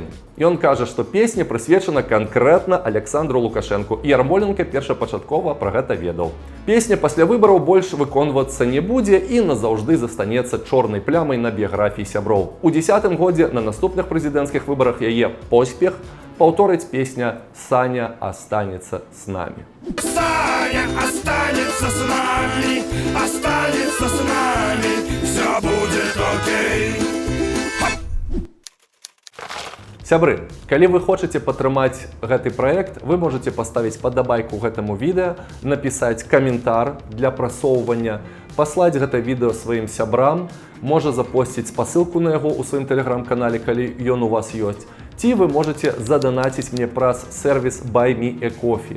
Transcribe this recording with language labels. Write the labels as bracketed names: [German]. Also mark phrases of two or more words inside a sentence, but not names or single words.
[Belarusian] Ён кажа, што песня прысвечана канкрэтна Александру Лукашэнку, і Ярмоленка першапачаткова пра гэта ведаў. Песня пасля выбараў больш выконвацца не будзе і назаўжды застанецца чорнай плямай на біяграфіі сяброў. У 2010 годзе на наступных прэзідэнцкіх выбарах яе поспех паўторыць песня «Саня останется с нами». [Russian] Саня останется с нами, останется с нами, все будет окей. [Belarusian] Сябры, калі вы хочаце падтрымаць гэты праект, вы можете паставіць падабайку гэтаму відэа, напісаць каментар для прасоўвання, паслаць гэта відэа сваім сябрам, можа запосціць спасылку на яго ў сваім тэлеграм-канале, калі ён у вас ёсць. Ці вы можете заданаціць мне праз сервіс Buy Me a Coffee.